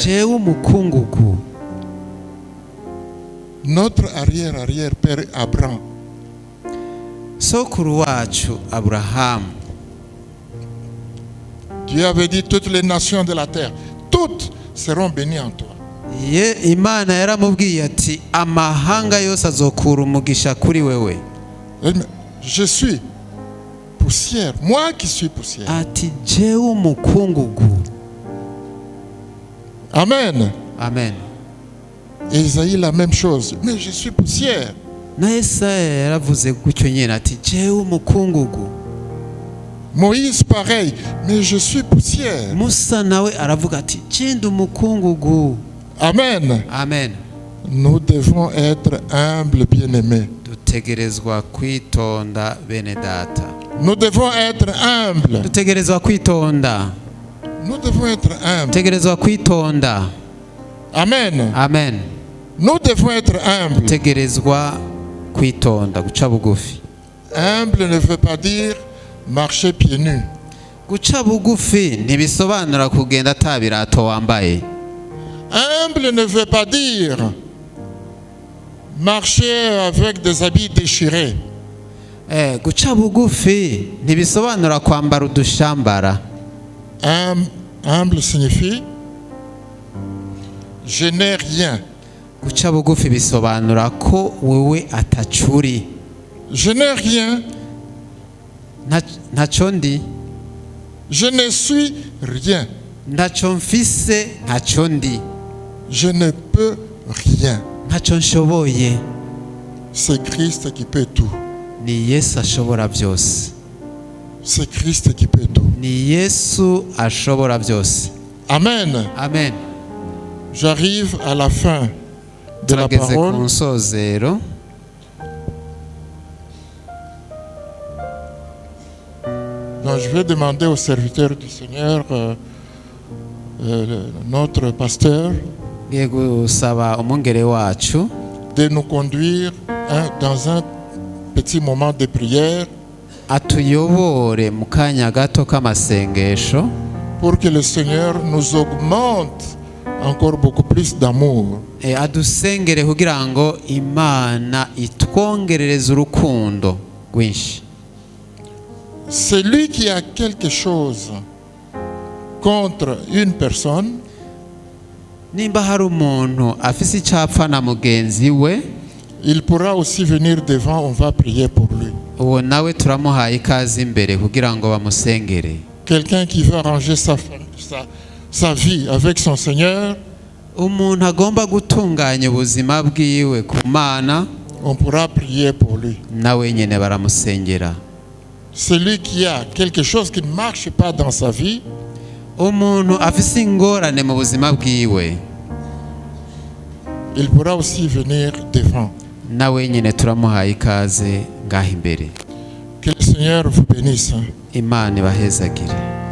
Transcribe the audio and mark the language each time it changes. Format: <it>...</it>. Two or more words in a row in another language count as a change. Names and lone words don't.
<rn>Jewe umukungugu.</rn> <fr>Notre arrière-arrière-père Abraham.</fr> <rn>Sokuru wacu Aburahamu.</rn> <fr>Dieu avait dit toutes les nations de la terre, toutes seront bénies en toi.</fr> <rn>Imana yaramubwiye ati amahanga yose azokura umugisha kuri wewe.</rn> <fr>Je suis poussière, moi qui suis poussière.</fr> <rn>Ati jewe umukungugu. Amen. Amen.</rn> <fr>Et Isaïe la même chose, mais je suis poussière.</fr> <rn>Na Yesaya yaravuze gutyo nyene ati jewe umukungugu.</rn> <fr>Moïse pareil, mais je suis poussière.</fr> <rn>Musa nawe aravuga ati je umukungugu. Amen. Amen.</rn> <fr>Nous devons être humbles, bien-aimés.</fr> <rn>Dutegerezwa kwitonda bene data.</rn> <fr>Nous devons être humbles.</fr> <rn>Dutegerezwa kwitonda.</rn> <fr>Nous devons être humbles.</fr> <rn>Dutegerezwa kwitonda. Amen. Amen.</rn> <fr>Nous devons être humbles.</fr> <rn>Dutegerezwa kwitonda, guca bugufi.</rn> <fr>Humble ne veut pas dire marcher pieds nus.</fr> <rn>Guca bugufi ntibisobanura kugenda atabirato wambaye.</rn> <fr>Humble ne veut pas dire marcher avec des habits déchirés.</fr> <rn>Guca bugufi ntibisobanura kwambara udushambara.</rn> <fr>Humble signifie je n'ai rien.</fr> <rn>Guca bugufi bisobanura ko wewe atacuri.</rn> <fr>Je n'ai rien.</fr> <rn>Ntaco ndi.</rn> <fr>Je ne suis rien.</fr> <rn>Ntaco mfise, ntaco ndi.</rn> <fr>Je ne peux rien.</fr> <rn>Ntaco nshoboye.</rn> <fr>C'est Christ qui peut tout.</fr> <rn>Ni Yesu ashobora byose.</rn> <fr>C'est Christ qui peut tout.</fr> <rn>Ni Yesu ashobora byose. Amen. Amen.</rn> <fr>J'arrive à la fin de la</fr> <rn>Turageze</rn> <fr>parole.</fr> <rn>ku nsozero.</rn> <fr>Donc je vais demander au serviteur du Seigneur, notre pasteur,</fr> <rn>Ngiye gusaba umwungere wacu</rn> <fr>de nous conduire dans un petit moment de prière</fr> <rn>atuyobore mu kanya gato k'amasengesho</rn> <fr>pour que le Seigneur nous augmente encore beaucoup plus d'amour.</fr> <rn>adusengere kugira ngo Imana itwongerereze urukundo rwinshi.</rn> <fr>Celui qui a quelque chose contre une personne,</fr> <rn>Nimba hari umuntu afise icapfa na mugenzi we,</rn> <fr>il pourra aussi venir devant, on va prier pour lui.</fr> <rn>uwo nawe turamuhaye ikaze imbere kugira ngo bamusengere.</rn> <fr>Quelqu'un qui veut arranger sa vie avec son Seigneur,</fr> <rn>Umuntu agomba gutunganya ubuzima bwiwe ku Mana,</rn> <fr>on pourra prier pour lui.</fr> <rn>nawe nyene baramusengera.</rn> <fr>Celui qui a quelque chose qui ne marche pas dans sa vie,</fr> <rn>Umuntu afise ingorane mu buzima bwiwe,</rn> <fr>il pourra aussi venir devant.</fr> <rn>nawe nyene turamuhaye ikaze ngaho imbere.</rn> <fr>Que le Seigneur vous bénisse.</fr> <rn>Imana ibahezagire.</rn>